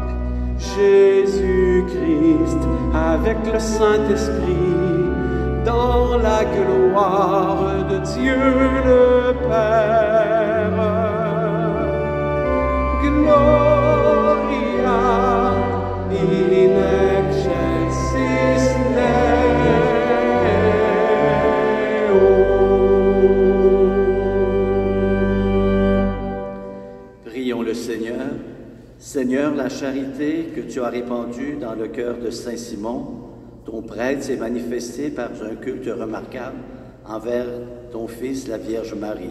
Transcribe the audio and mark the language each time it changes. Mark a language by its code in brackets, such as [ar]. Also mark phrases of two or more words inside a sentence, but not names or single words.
[fr] Jésus-Christ avec le Saint-Esprit, dans la gloire de Dieu le Père. [la] Gloria in excelsis Deo. [fr] Prions le Seigneur. Seigneur, la charité que tu as répandue dans le cœur de Saint Simon, ton prêtre s'est manifesté par un culte remarquable envers ton Fils, la Vierge Marie.